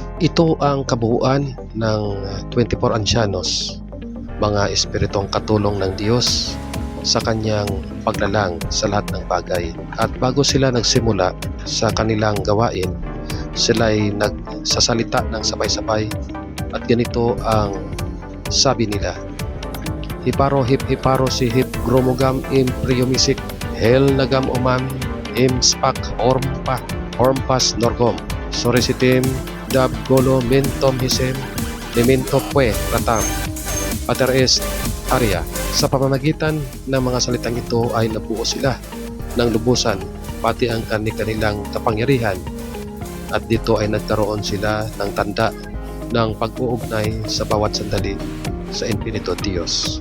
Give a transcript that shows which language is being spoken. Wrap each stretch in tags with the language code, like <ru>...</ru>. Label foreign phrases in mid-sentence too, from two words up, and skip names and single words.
<tl>Ito ang kabuuan ng 24 ansyanos, mga espiritong katulong ng Diyos sa kanyang paglalang sa lahat ng bagay. At bago sila nagsimula sa kanilang gawain, sila'y nagsasalita ng sabay-sabay at ganito ang sabi nila: Hiparo hip hiparo si hip gromogam im priomisik hel nagam umam im spak ormpas norgom soresitim dab golo mentom hisem memento pue ratam pater est aria. Sa pamamagitan ng mga salitang ito ay nabuo sila ng lubusan pati ang kanilang kapangyarihan, at dito ay nagkaroon sila ng tanda ng pag-uugnay sa bawat sandali sa Infinito Diyos.</tl>